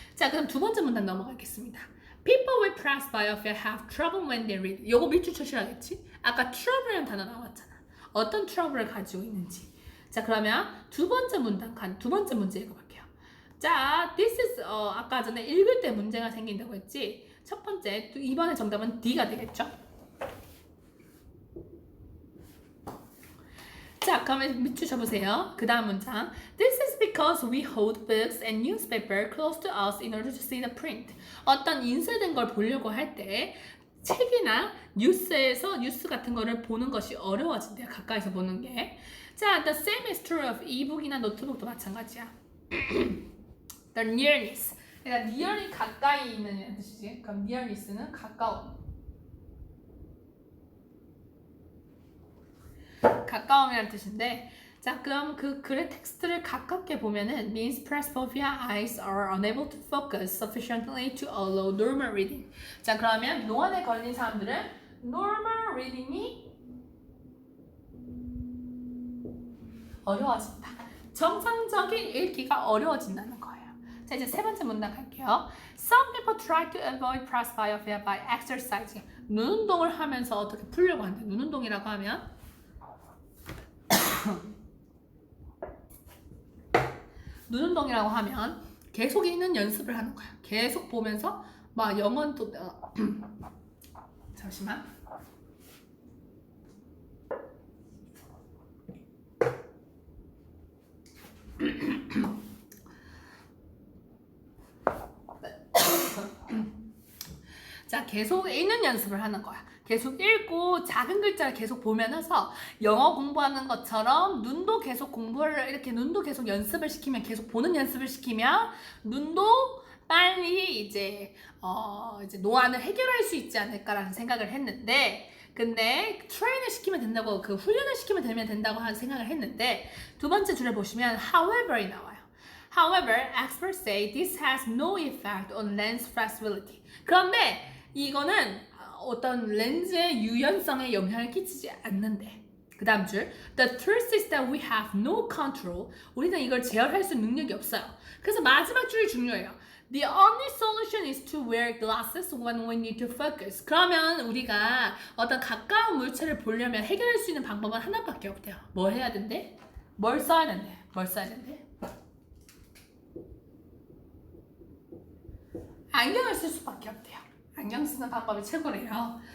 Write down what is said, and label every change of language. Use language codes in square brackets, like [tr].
[ko] 자, 그럼 두 번째 문단 넘어가겠습니다. [en] People with presbyopia have trouble when they read. [ko] 요거 밑줄 쳐셔야겠지? 아까 trouble이라는 단어 나왔잖아. 어떤 trouble을 가지고 있는지. 자, 그러면 두 번째 문제 읽어볼게요. 자, [en] this is [ko] 아까 전에 읽을 때 문제가 생긴다고 했지. 첫 번째, 이번에 정답은 D가 되겠죠? 자, 그러면 밑줄 쳐보세요. 그 다음 문장. [en] This is because we hold books and newspaper close to us in order to see the print. [ko] 어떤 인쇄된 걸 보려고 할 때 책이나 뉴스 같은 거를 보는 것이 어려워진대요. 가까이서 보는 게. 자, [en] the same is true of [ko] e-book이나 노트북도 마찬가지야. [en] The nearness. [ko] 그러니까 nearly 가까이 있는 뜻이지. 그럼 nearness는 가까움. 가까움이라는 뜻인데, 자, 그럼 그 글의 텍스트를 가깝게 보면은 [en] means presbyopia eyes are unable to focus sufficiently to allow normal reading. [ko] 자, 그러면 노안에 걸린 사람들은 normal reading이 어려워진다. 정상적인 읽기가 어려워진다는 거예요. 자, 자, 이제 세 번째 문장 갈게요. [en] Some people try to avoid presbyopia by exercising. [ko] 눈 운동을 하면서 어떻게 풀려고 하는데, 눈 운동이라고 하면 눈 운동이라고 하면 계속 읽는 연습을 하는 거야. 계속 보면서 막 영어도 잠시만. 자, 계속 읽는 연습을 하는 거야. 계속 읽고 작은 글자를 계속 보면서 영어 공부하는 것처럼 눈도 계속 공부를 이렇게 눈도 계속 연습을 시키면 계속 보는 연습을 시키면 눈도 빨리 이제 노안을 해결할 수 있지 않을까라는 생각을 했는데 근데 트레이닝을 시키면 된다고 그 훈련을 시키면 되면 된다고 하는 생각을 했는데 두 번째 줄에 보시면 however이 나와요. [en] However, experts say this has no effect on lens flexibility. [ko] 그런데 이거는 어떤 렌즈의 유연성에 영향을 끼치지 않는데 그 다음 줄 [en] The truth is that we have no control. [ko] 우리는 이걸 제어할 수 있는 능력이 없어요. 그래서 마지막 줄이 중요해요. [en] The only solution is to wear glasses when we need to focus. [ko] 그러면 우리가 어떤 가까운 물체를 보려면 해결할 수 있는 방법은 하나밖에 없대요. 뭘 해야 된대? 뭘 써야 된대? 뭘 써야 된대? 안경을 쓸 수밖에 없대요. 안경 쓰는 방법이 최고래요.